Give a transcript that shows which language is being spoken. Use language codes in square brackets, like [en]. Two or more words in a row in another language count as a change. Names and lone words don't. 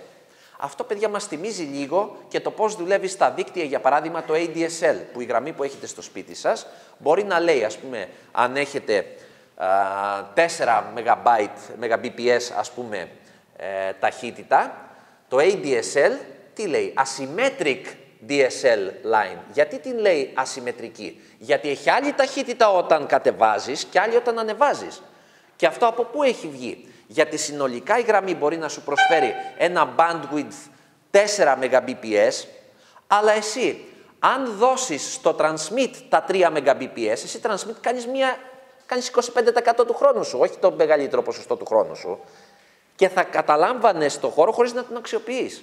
[el] Αυτό, παιδιά, μας θυμίζει λίγο και το πώς δουλεύει στα δίκτυα, για παράδειγμα, το ADSL, που η γραμμή που έχετε στο σπίτι σας μπορεί να λέει, ας πούμε, αν έχετε 4 Mbps, ας πούμε, ταχύτητα, το ADSL τι λέει? [en] Asymmetric DSL line. [el] Γιατί την λέει ασυμμετρική? Γιατί έχει άλλη ταχύτητα όταν κατεβάζεις και άλλη όταν ανεβάζεις. Και αυτό από πού έχει βγει? Γιατί συνολικά η γραμμή μπορεί να σου προσφέρει ένα bandwidth 4 Mbps, αλλά εσύ, αν δώσεις στο transmit τα 3 Mbps, εσύ transmit κάνεις 25% του χρόνου σου, όχι το μεγαλύτερο ποσοστό του χρόνου σου, και θα καταλάμβανες το χώρο χωρίς να τον αξιοποιείς.